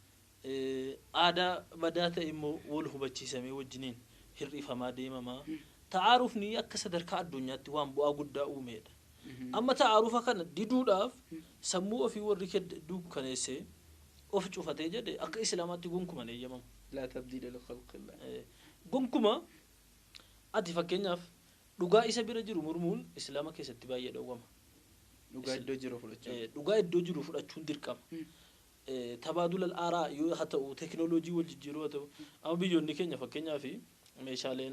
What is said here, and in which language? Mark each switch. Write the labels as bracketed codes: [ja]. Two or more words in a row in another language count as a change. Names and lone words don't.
[om] aadaa badaa ta'e immoo wal hubachiisamee wajjiniin hir'ifamaa deemamaa ta'arufni akka sadarkaa addunyaatti waan bu'aa guddaa uumeedha amma ta'arufa kana diduudhaaf sammuu ofii warri dukkaneessee of cufatee jedhe akka islaamaatti gonkuman eeyyamamu [ar] لا تبديل لخلق الله [om] gonkuma ati fakkeenyaaf dhugaa isa bira jiru murmuun islaama keessatti baay'ee dhowwama dhugaa iddoo jiru fudhachuun dhugaa iddoo jiru fudhachuun dirqama [ar] تبادل الآراء [om] yoo haa ta'u teknooloojii wal jijjiiruu haa ta'u amma biyyoonni keenya fakkeenyaaf meeshaaleen